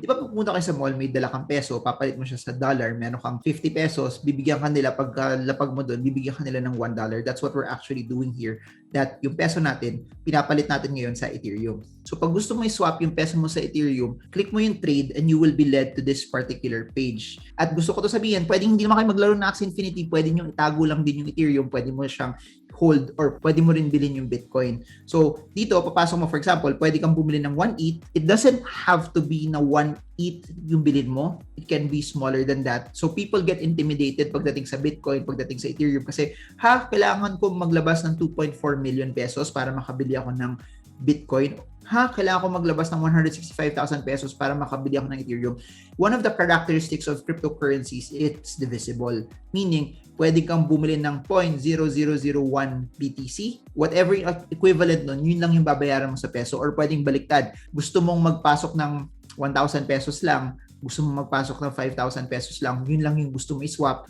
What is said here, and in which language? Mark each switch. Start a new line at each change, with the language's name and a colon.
Filipino: Di ba pupunta kayo sa mall, may dala kang peso, papalit mo siya sa dollar, meron kang 50 pesos, bibigyan ka nila, pagka lapag mo doon, bibigyan ka nila ng $1.
English: That's what we're actually doing here.
Filipino: That yung peso natin, pinapalit natin ngayon sa Ethereum. So pag gusto mo i-swap yung peso mo sa Ethereum, click mo yung trade
English: and you will be led to this particular page.
Filipino: At gusto ko to sabihin, pwedeng hindi naman kayo maglaro ng Axie Infinity, pwede nyo itago lang din yung Ethereum, pwede mo siyang hold or pwede mo rin bilhin yung Bitcoin. So, dito, papasok mo, for example, pwede kang bumili ng 1 ETH.
English: It doesn't have to be na 1 ETH
Filipino: yung bilhin mo.
English: It can be smaller than that. So, people get intimidated
Filipino: pagdating sa Bitcoin, pagdating sa Ethereum kasi, kailangan ko maglabas ng 2.4 million pesos para makabili ako ng Bitcoin. Kailangan ko maglabas ng 165,000 pesos para makabili ako ng Ethereum.
English: One of the characteristics of cryptocurrencies, it's divisible.
Filipino: Meaning, pwede kang bumili ng 0.0001 BTC. Whatever yung equivalent nun, yun lang yung babayaran mo sa peso. Or pwedeng baliktad. Gusto mong magpasok ng 1,000 pesos lang, gusto mo magpasok ng 5,000 pesos lang, yun lang yung gusto mo i-swap.